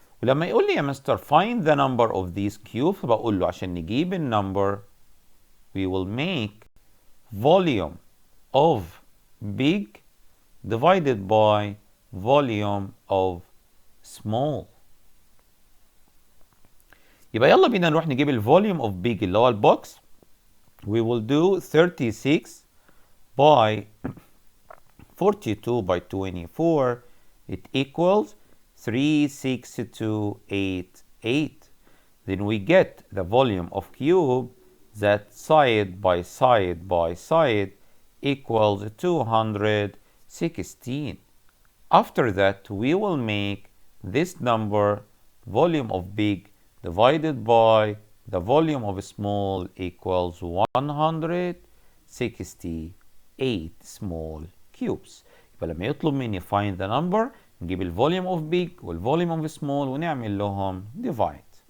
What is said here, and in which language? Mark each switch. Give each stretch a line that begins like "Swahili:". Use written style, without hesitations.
Arabic: ولما يقول لي يا مستر
English: find the number of these cubes
Arabic: بقول له عشان نجيب النمبر
English: we will make volume of big divided by volume of small.
Arabic: يبقى يلا بينا نروح نجيب الفوليوم
English: of big
Arabic: اللي هو البوكس.
English: We will do 36 by 42 by 24. It equals 36288. Then we get the volume of cube that side by side by side equals 216. After that, we will make this number volume of big divided by the volume of small equals 168 small cubes.
Arabic: يبقى لما يطلب مني
English: find the number
Arabic: نجيب الفوليوم
English: of big
Arabic: والفوليوم
English: of small
Arabic: ونعمل لهم divide.